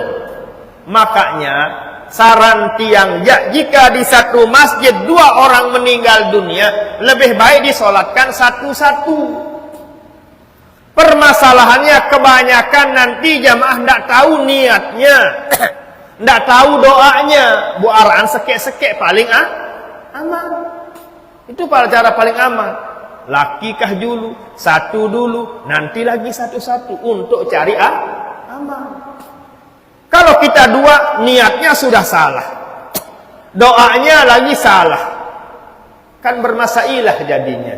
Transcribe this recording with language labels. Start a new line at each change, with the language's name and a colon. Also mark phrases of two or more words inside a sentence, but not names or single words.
Indonesian: Makanya saran tiang jika di satu masjid 2 orang meninggal dunia, lebih baik disolatkan satu-satu. Permasalahannya kebanyakan nanti jamaah tidak tahu niatnya, tidak tahu doanya.
Sasak: Buaraan sekek-sekek
Indonesian: paling aman. Itu cara paling aman. Lakikah dulu, 1 dulu, nanti lagi 1-1 untuk cari aman. Kalau kita 2, niatnya sudah salah, doanya lagi salah, kan bermasailah jadinya.